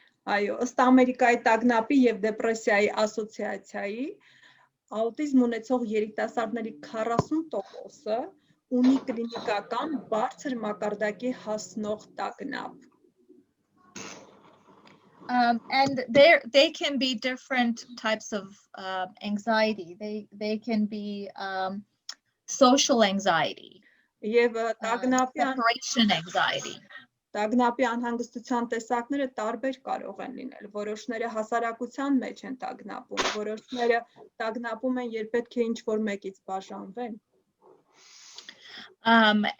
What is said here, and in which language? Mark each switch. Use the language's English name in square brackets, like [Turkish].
[Armenian] Այո, ըստ Ամերիկայի տագնապի եւ դեպրեսիայի ասոցիացիայի, աուտիզմ ունեցող երիտասարդների 40%-ը ունի կլինիկական բարձր մակարդակի հասնող տագնապ։ [English] And they can be different types of anxiety. They can be social anxiety, [Armenian] Եվ տագնապի [English] separation anxiety. [Armenian] Տագնապի անհանգստության տեսակները տարբեր կարող են լինել։ Որոշները հասարակության մեջ են տագնապում, որոշները տագնապում են, երբ պետք է ինչ-որ մեկից բաժանվեն։